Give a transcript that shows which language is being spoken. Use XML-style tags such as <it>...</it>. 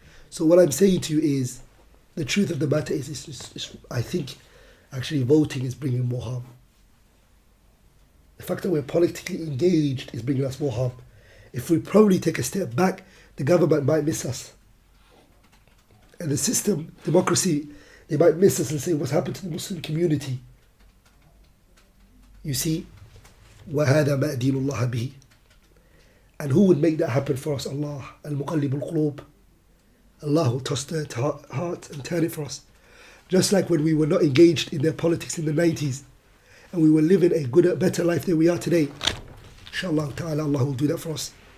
<en>So what I'm saying to you is, the truth of the matter is I think actually voting is bringing more harm. The fact that we're politically engaged is bringing us more harm. If we probably take a step back, the government might miss us. And the system, democracy, they might miss us and say, what's happened to the Muslim community? You see,</en> <ar>وَهَذَا مَا أَدِينُ اللَّهَ بِهِ.</ar> <en>And who would make that happen for us? Allah, al-muqallib al-qulub. Allah will toss the heart and turn it for us. Just like when we were not engaged in their politics in the 90s, and we were living a good, better life than we are today. Inshallah ta'ala, Allah will do that for us.</en>